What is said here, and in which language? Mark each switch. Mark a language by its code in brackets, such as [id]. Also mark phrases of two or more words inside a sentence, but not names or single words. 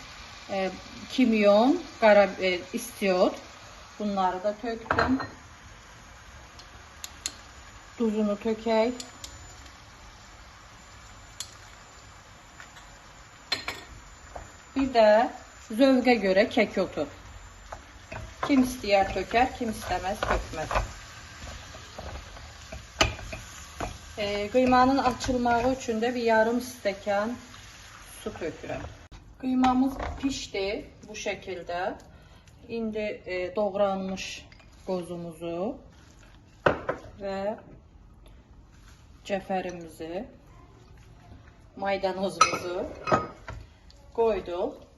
[az] Kimyon, istiot. Bunları da töktüm. Tuzunu tökək. Bir de zövqə göre kək otu. Kim istəyər tökər, kim istəməz tökməz. Kıymanın açılmağı üçün də bir yarım stəkan su tökürəm. [tr] Kıymamız pişti bu şekilde. [az] İndi doğranmış qozumuzu ve cəfərimizi, maydanozumuzu koyduk.